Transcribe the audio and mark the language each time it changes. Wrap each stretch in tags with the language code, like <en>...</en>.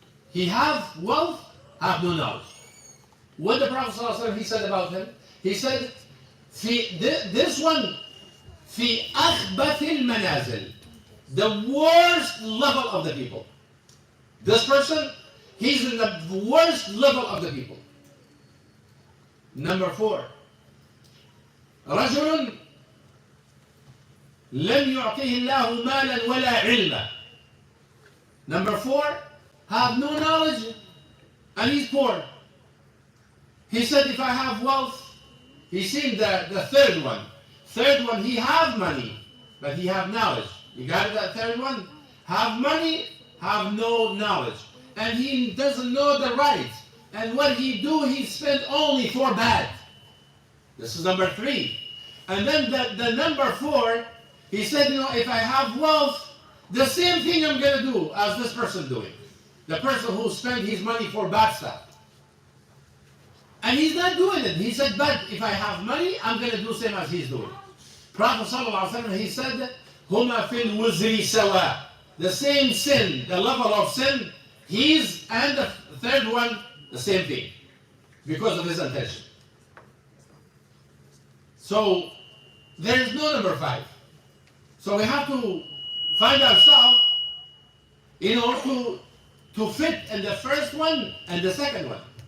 <en>He have wealth, have no knowledge. What the Prophet ﷺ, he said about him, he said, this one,</en> <ar>في أخبث المنازل,</ar> <en>the worst level of the people. This person, he's in the worst level of the people. Number 4,</en> <ar>رجل لم يعطيه الله مالا ولا علما.</ar> <en>Number 4, have no knowledge and he's poor. He said, if I have wealth, he seen the third one. Third one, he have money, but he have knowledge. You got it, that third one? Have money, have no knowledge. And he doesn't know the right. And what he do, he spend only for bad. This is number 3. And then the number 4, he said, if I have wealth, the same thing I'm going to do as this person doing. The person who spent his money for bad stuff. And he's not doing it. He said, but if I have money, I'm going to do the same as he's doing. Prophet ﷺ, he said,</en> <ar>هُمَا فِي الْوُزْرِ سَوَاء.</ar> <en>The same sin, the level of sin, he's, and the third one, the same thing. Because of his intention. So, there's no number 5. So we have to find ourselves, to fit in the first one and the second one.</en>